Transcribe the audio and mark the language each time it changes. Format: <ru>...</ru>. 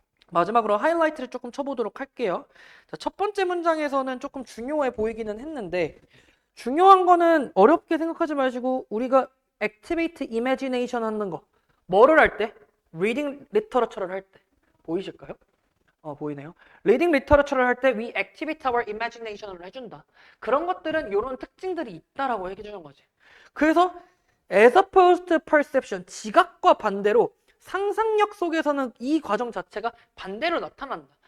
<ko>마지막으로 하이라이트를 조금 쳐보도록 할게요. 자, 첫 번째 문장에서는 조금 중요해 보이기는 했는데 중요한 거는 어렵게 생각하지 마시고 우리가</ko> <en>activate imagination</en> <ko>하는 거 뭐를 할 때? reading literature를 할 때 보이실까요? 보이네요.</ko> <en>reading literature를</en> <ko>할 때</ko> <en>we activate our imagination을 해준다.</en> <ko>그런 것들은 이런 특징들이 있다라고 해주는 거지. 그래서</ko> <en>as opposed to perception,</en> <ko>지각과 반대로 상상력 속에서는 이 과정 자체가 반대로 나타난다.</ko>